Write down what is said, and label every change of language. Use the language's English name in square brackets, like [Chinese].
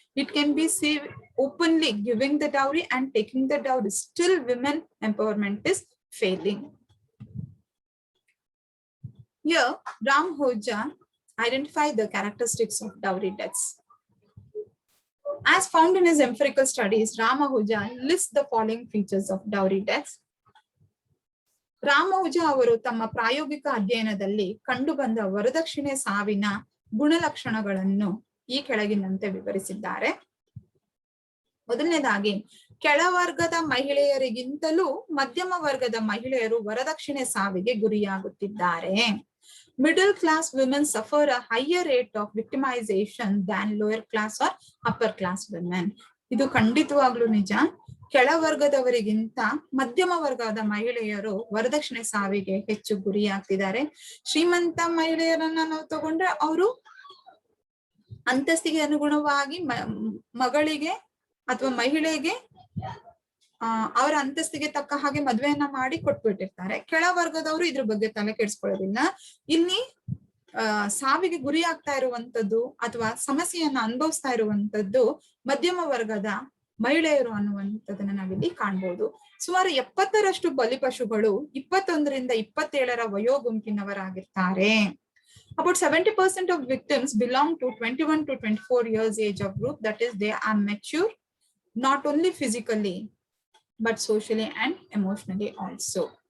[English] It can be seen openly giving the dowry and taking the dowry, still women empowerment is failing. Here, Ram Ahuja identified the characteristics of dowry deaths. As found in his empirical studies, Ram Ahuja lists the following features of dowry deaths. [Kannada] Ram Ahuja ಅವರು ತಮ್ಮ ಪ್ರಾಯೋಗಿಕ ಅಧ್ಯಯನದಲ್ಲಿ ಕಂಡುಬಂದ ವರದಕ್ಷಿಣೆ ಸಾವಿನ ಗುಣಲಕ್ಷಣಗಳನ್ನು ಈ ಕೆಳಗಿನಂತೆ ವಿವರಿಸಿದ್ದಾರೆ. ಮೊದಲನೇದಾಗಿ, ಕೆಳವರ್ಗದ ಮಹಿಳೆಯರಿಗಿಂತಲೂ ಮಧ್ಯಮ ವರ್ಗದ ಮಹಿಳೆಯರು ವರದಕ್ಷಿಣೆ ಸಾವಿಗೆ ಗುರಿಯಾಗುತ್ತಿದ್ದಾರೆ. [English] Middle class women suffer a higher rate of victimization than lower class or upper class women. [Kannada] ಇದು ಖಂಡಿತವಾಗ್ಲೂ ನಿಜ. ಕೆಳವರ್ಗದವರಿಗಿಂತ ಮಧ್ಯಮ ವರ್ಗದ ಮಹಿಳೆಯರು ವರದಕ್ಷಿಣೆ ಸಾವಿಗೆ ಹೆಚ್ಚು ಗುರಿಯಾಗ್ತಿದ್ದಾರೆ. ಶ್ರೀಮಂತ ಮಹಿಳೆಯರನ್ನ ನಾವು ತಗೊಂಡ್ರೆ ಅವರು ಅಂತಸ್ತಿಗೆ ಅನುಗುಣವಾಗಿ ಮಗಳಿಗೆ ಅಥವಾ ಮಹಿಳೆಗೆ ಅವರ ಅಂತಸ್ತಿಗೆ ತಕ್ಕ ಹಾಗೆ ಮದ್ವೆಯನ್ನ ಮಾಡಿ ಕೊಟ್ಬಿಟ್ಟಿರ್ತಾರೆ. ಕೆಳವರ್ಗದವರು ಇದ್ರ ಬಗ್ಗೆ ತಲೆ ಕೆಡಿಸ್ಕೊಳ್ಳೋದಿಲ್ಲ. ಇಲ್ಲಿ ಸಾವಿಗೆ ಗುರಿ ಆಗ್ತಾ ಇರುವಂತದ್ದು ಅಥವಾ ಸಮಸ್ಯೆಯನ್ನ ಅನುಭವಿಸ್ತಾ ಇರುವಂತದ್ದು ಮಧ್ಯಮ ವರ್ಗದ ಮಹಿಳೆಯರು ಅನ್ನುವಂಥದ್ದನ್ನ ನಾವಿಲ್ಲಿ ಕಾಣ್ಬೋದು. ಸುಮಾರು 70ರಷ್ಟು ಬಲಿಪಶುಗಳು 21ರಿಂದ 27ರ ವಯೋಗುಂಪಿನವರಾಗಿರ್ತಾರೆ. [English] About 70% of victims belong to 21 to 24 years age of group. That is, they are mature, not only physically, but socially and emotionally also.